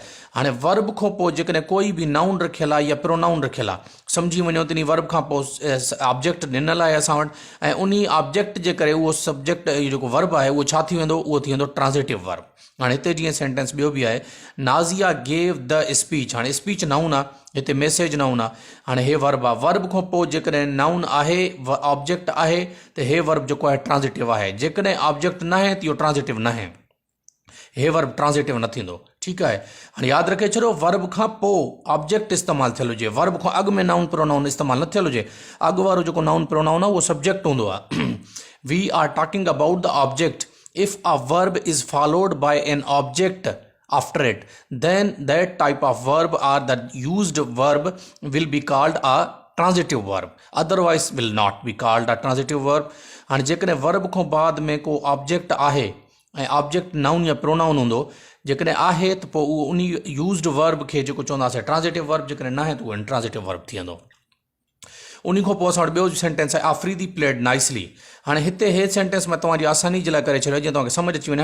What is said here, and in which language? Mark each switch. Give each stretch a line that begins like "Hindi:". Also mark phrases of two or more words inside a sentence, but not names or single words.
Sindhi: हाणे वर्ब खां पोइ जेकॾहिं कोई बि नाउन रखियलु आहे या प्रोनाउन रखियलु आहे, सम्झी वञो त इन वर्ब खां पोइ ऑब्जेक्ट ॾिनल आहे असां वटि, ऐं उन ऑब्जेक्ट जे करे उहो सब्जेक्ट इहो जेको वर्ब आहे उहो छा थी वेंदो? उहो थी वेंदो
English: transitive verb.
Sindhi: हाणे हिते जीअं सेंटेंस ॿियो बि आहे, नाज़िया
English: gave the speech.
Sindhi: हाणे स्पीच नाउन आहे, हिते मैसेज नाउन आहे। हाणे हे वर्ब आहे, वर्ब खां पोइ जेकॾहिं नाउन आहे, ऑब्जेक्ट आहे, त हे वर्ब जेको आहे ट्रांज़िटिव आहे। जेकॾहिं ऑब्जेक्ट न आहे त इहो ट्रांज़िटिव न आहे, हे वर्ब ट्रांज़िटिव न थींदो, ठीकु आहे। हाणे यादि रखे छॾो, वर्ब खां पोइ ऑब्जेक्ट इस्तेमालु थियल हुजे, वर्ब खां अॻु में
English: noun pronoun
Sindhi: इस्तेमालु न थियल हुजे। अॻु वारो जेको
English: noun pronoun
Sindhi: आहे उहो सब्जेक्ट हूंदो आहे।
English: we are talking about the object if a verb is followed by an object after it, then that type of verb or the used verb will be called a transitive verb, otherwise will not be called a transitive verb.
Sindhi: हाणे जेकॾहिं वर्ब खां बाद में को ऑब्जेक्ट आहे ऐं ऑब्जेक्ट नाउन या प्रोनाउन हूंदो, जेकॾहिं आहे त पोइ उहो उन
English: used verb
Sindhi: खे जेको चवंदासीं
English: transitive verb,
Sindhi: जेकॾहिं न आहे त उहो
English: intransitive verb
Sindhi: थी वेंदो। उन खां पोइ असां वटि ॿियो सेंटेंस आहे, आफरीदी
English: played nicely.
Sindhi: हाणे हिते हे सेंटेंस मां तव्हांजी आसानी जे लाइ करे छॾियो जीअं तव्हांखे सम्झ अची वञे।